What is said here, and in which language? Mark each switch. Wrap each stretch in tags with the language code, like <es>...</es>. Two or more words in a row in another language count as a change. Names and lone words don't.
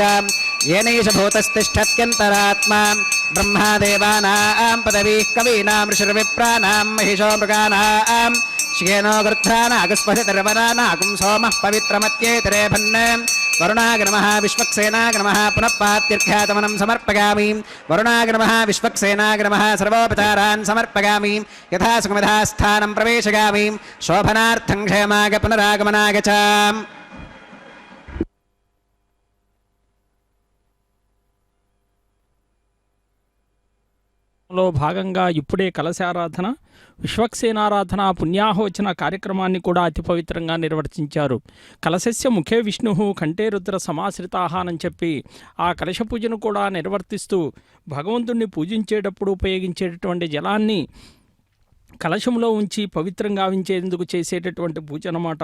<sa>येनैष भूतस्तिष्ठत्यन्तरात्मा ब्रह्मादेवानां पदवीः कवीनां ऋषिर्विप्राणां महिषो मृगाणां श्येनो गृध्रानागस्पतिर्वनानागुं सोमः पवित्रमत्येतरे भन्ने वरुणाग्नमः विश्वक्सेनाग्नमः पुनः पात्यर्घ्यातमनं समर्पयामि वरुणाग्नमः विश्वक्सेनाग्नमः सर्वोपचारान् समर्पयामि यथा सुखमिधा स्थानं प्रवेशयामि शोभनार्थं क्षेमाग पुनरागमनाग च</sa> <te>లో భాగంగా ఇప్పుడే కలశారాధన విశ్వక్సేనారాధన పుణ్యాహోచన కార్యక్రమాన్ని కూడా అతి పవిత్రంగా నిర్వర్తించారు.</te> <sa>కలశస్య ముఖే విష్ణు కంఠే రుద్ర సమాశ్రితాహ</sa> <te>అని చెప్పి ఆ కలశ పూజను కూడా నిర్వర్తిస్తూ భగవంతుణ్ణి పూజించేటప్పుడు ఉపయోగించేటటువంటి జలాన్ని కలశంలో ఉంచి పవిత్రంగా ఉంచేందుకు చేసేటటువంటి పూజ అన్నమాట.</te>